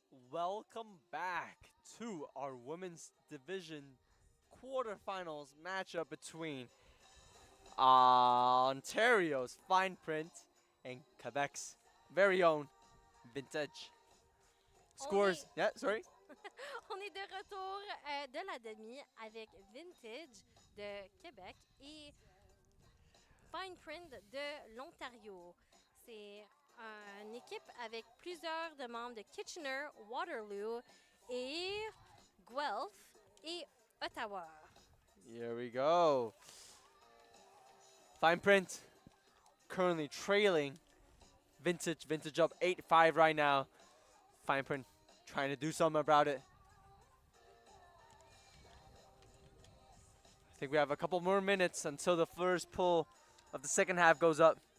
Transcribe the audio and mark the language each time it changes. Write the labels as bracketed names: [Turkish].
[English] Welcome back to our women's division quarterfinals matchup between Ontario's Fine Print and Quebec's very own Vintage. Scores, yeah, sorry. [French] On est de retour de la demi avec Vintage de Québec et Fine Print de l'Ontario. C'est une équipe avec plusieurs de membres de Kitchener, Waterloo et Guelph et Ottawa. [English] Here we go. Fine Print currently trailing Vintage. Vintage up 8-5 right now. Fine Print trying to do something about it. I think we have a couple more minutes until the first pull of the second half goes up.